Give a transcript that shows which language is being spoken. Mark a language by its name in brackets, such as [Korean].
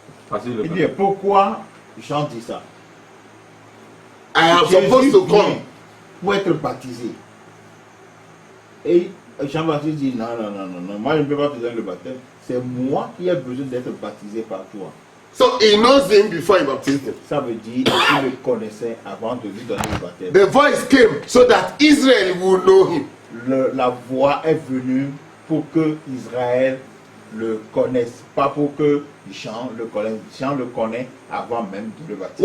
[French] Parce que Il dit, pourquoi Jean dit ça? [English] I am supposed to come. [French] Pour être baptisé. Et Jean-Baptiste dit, non, moi je ne peux pas te donner le baptême. C'est moi qui ai besoin d'être baptisé par toi. [English] So he knows him before he baptized him. [French] Ça veut dire qu'il le connaissait avant de lui donner le baptême. [English] The voice came so that Israel would know him. [French] La voix est venue pour que Israël le connaisse, pas pour que Jean le connaisse. Jean le connaît avant même de le baptiser.